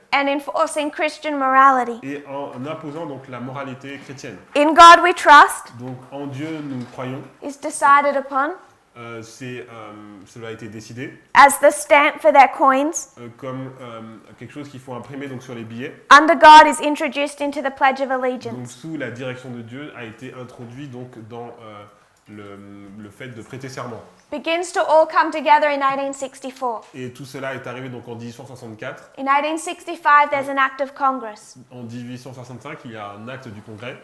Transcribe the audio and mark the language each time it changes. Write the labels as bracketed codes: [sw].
[en] and enforcing Christian morality. [fr] et en imposant donc la moralité chrétienne. [en] In God we trust [fr] Donc en Dieu nous croyons, [en] is decided upon [fr] cela a été décidé [en] as the stamp for their coins. [fr] comme quelque chose qu'il faut imprimer donc sur les billets. [en] Under God is introduced into the Pledge of [fr] Donc [en] Allegiance. [fr] sous la direction de Dieu a été introduit donc dans le fait de prêter serment. [en] Begins to all come together in 1864. [fr] Et tout cela est arrivé donc en 1864. [en] In 1865 there's an act of Congress [fr] En 1865, il y a un acte du Congrès